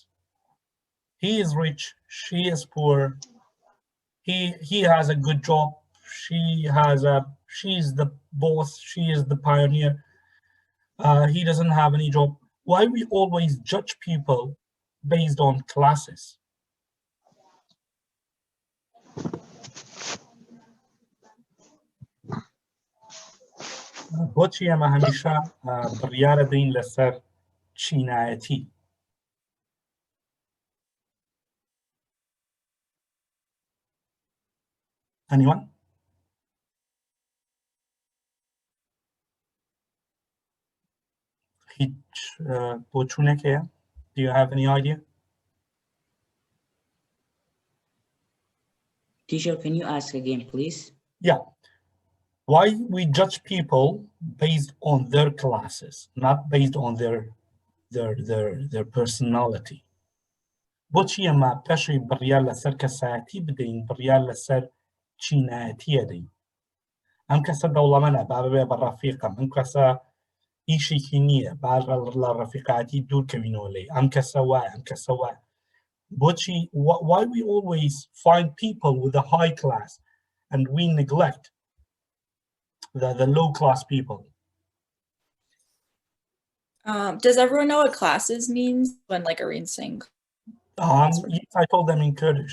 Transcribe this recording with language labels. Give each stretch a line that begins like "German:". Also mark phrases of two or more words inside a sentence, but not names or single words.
English: He is rich, she is poor. He has a good job. She's the boss. She is the pioneer. He doesn't have any job. Why we always judge people based on classes?
Central Kurdish: بۆچی ئەمە هەمیشە بڕیارە دەین لەسەر چینایەتی؟
English: Anyone?
Central Kurdish: هیچ بۆچوونێک هەیە؟
English: Do you have any idea? Teacher, can you ask again, please? Yeah. Why we judge people based on their classes, not based on their personality.
Central Kurdish: بۆچی ئەمە پێشی بڕیار لەسەر کەسایەتی بدەین بڕیار لەسەر چینایەتیە دەین؟ ئەم کەسە دەوڵەمەندە با ببێ بە ڕەفیقم، ئەم کەسە ئیشێکی نییە با لە ڕەفیقاتی دوورکەوینەوە لێ، ئەم کەسە وایە، ئەم کەسە وایە.
English: بۆچی why we always find people with a high class and we neglect the low class people? Does everyone know what classes means when like Irene sings? Yes, I told them in Kurdish.